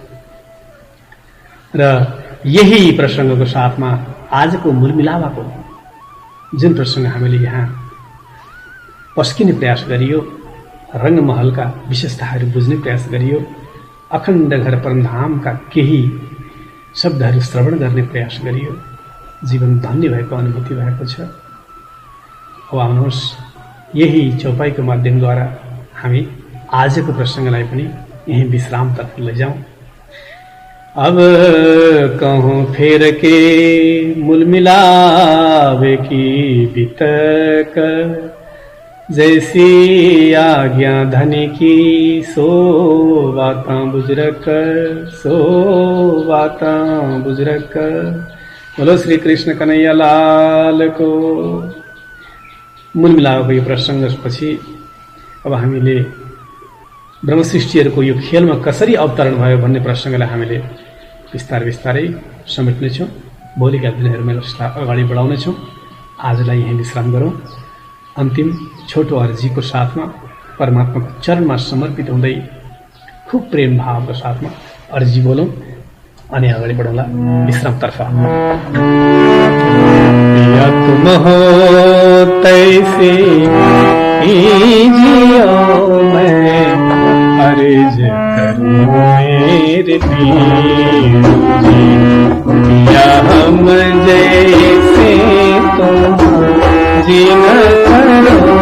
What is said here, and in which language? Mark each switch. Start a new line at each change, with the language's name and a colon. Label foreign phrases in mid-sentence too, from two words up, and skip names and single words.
Nepali: र यही प्रसङ्गको साथमा आजको मूलमिलावाको जुन प्रसङ्ग हामीले यहाँ पस्किने प्रयास गरियो, रङ्गमहलका विशेषताहरू बुझ्ने प्रयास गरियो, अखण्ड घर परमधामका केही शब्दहरू श्रवण गर्ने प्रयास गरियो, जीवन धन्य भएको अनुभूति भएको छ। अब आउनुहोस् यही चौपाईको माध्यमद्वारा हामी आजको प्रसङ्गलाई पनि यही विश्रामतर्फ लैजाउँ।
Hindi: अब कहूँ फेर के मूल मिलावे की बितक, जैसी आज्ञा धनी की सो बातां बुजुर्ग, सो बातां बुजुर्ग। बोलो श्री कृष्ण कन्हैया लाल को।
Nepali: मूल मिलावको यो प्रसङ्गपछि अब हामीले ब्रह्मसृष्टिहरूको यो खेलमा कसरी अवतरण भयो भन्ने प्रसङ्गलाई हामीले बिस्तारै समेट्नेछौँ। भोलिका दिनहरूमा यसलाई अगाडि बढाउनेछौँ। आजलाई यहीँ विश्राम गरौँ। अन्तिम छोटो अर्जीको साथमा परमात्माको चरणमा समर्पित हुँदै खुब प्रेम भावको साथमा अर्जी बोलौँ अनि अगाडि बढौँला विश्रामतर्फ।
Hindi: या तुम हो तैसे जियो मैं अर्ज करूं मेरे पीर जी, या हम जैसे तुम जीन करो